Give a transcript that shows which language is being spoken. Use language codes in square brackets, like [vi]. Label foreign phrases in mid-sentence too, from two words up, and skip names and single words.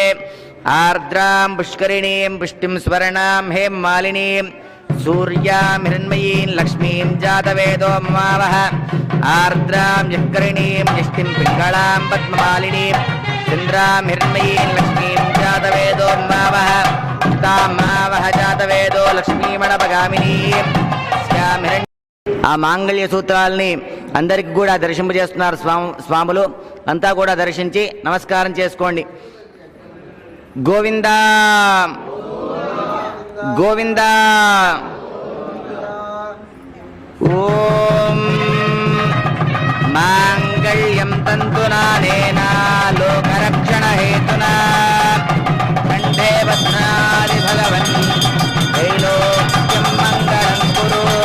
[sa] आर्द्रां पुष्करिणीं पुष्टिं स्वर्णां हेममालिनीं सूर्यां हिरण्मयीं लक्ष्मीं जातवेदो ममावह आर्द्रां यःकरिणीं यष्टिं पिङ्गळां पद्ममालिनीं चन्द्रां हिरण्मयीं लक्ष्मीं जातवेदो ममावह तां मावह जातवेदो लक्ष्मीमणपगामिनीं स्यां हिरण्य [te] ఆ మాంగళ్య సూత్రాలని అందరికి కూడా దర్శింపజేస్తున్నారు స్వాములు. అంతా కూడా దర్శించి నమస్కారం చేసుకోండి. గోవిందా గోవిందా. [sa] ఓం మాంగళ్యం తంతునానేనా లోకరక్షణ హేతునా కంఠే బధ్నాది భగవన్ త్రైలోక్యం మంగళం కురు.